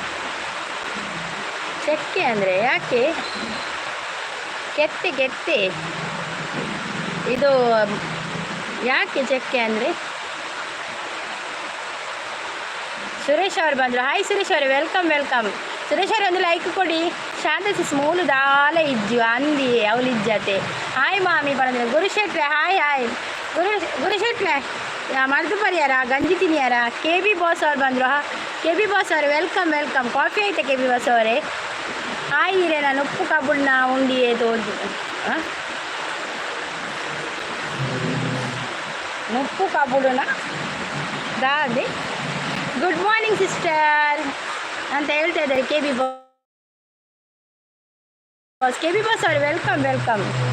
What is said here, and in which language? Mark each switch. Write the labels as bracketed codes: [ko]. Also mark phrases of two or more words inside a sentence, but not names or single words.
[kn] ಚಕ್ಕೆ ಅಂದರೆ ಯಾಕೆ? ಕೆತ್ತೆ ಇದು ಯಾಕೆ ಚಕ್ಕೆ ಅಂದರೆ? ಸುರೇಶ್ ಅವರು ಬಂದರು. ಹಾಯ್ ಸುರೇಶ್ ಅವರೇ, ವೆಲ್ಕಮ್. ಸುರೇಶ್ ಅವರು ಒಂದು ಲೈಕ್ ಕೊಡಿ. [tcy] ಶಾಂತಸಿಸ್ ಮೂಲು ದಾಲ ಇಜ್ಜು ಅಂದಿ ಅವಳಿಜ್ಜತೆ. [kn] ಹಾಯ್ ಮಾಮಿ ಬಂದ್ರೆ. [tcy] ಗುರುಶೆಟ್ರೆ ಹಾಯ್ ಗುರುಶೆಟ್ರೆ ಮರ್ದು ಪರಿಯಾರ ಗಂಜಿ ತಿನಿಯಾರ. [kn] ಕೆ ಬಿ ಬಾಸ್ ಅವ್ರು ಬಂದರು. ಕೆ ಬಿ ಬಾಸ್ ಅವರೇ ವೆಲ್ಕಮ್. ಕಾಫಿ ಆಯ್ತಾ ಕೆ ಬಿ ಬಾಸ್ ಅವರೇ? [tcy] ಹಾಯ್ ಇರೇ, ನಾನು ಉಪ್ಪು ಕಬ್ಬುಣ್ಣ ಉಂಡಿಯೇ ತೋದು ಉಪ್ಪು ಕಬ್ಬುಣ್ಣ ದಾದೆ. [en] good morning sister [kn] ಅಂತ ಹೇಳ್ತಾ ಇದ್ದಾರೆ ಕೆ ಬಿ ಬಾಸ್ ಅವರೇ ವೆಲ್ಕಮ್.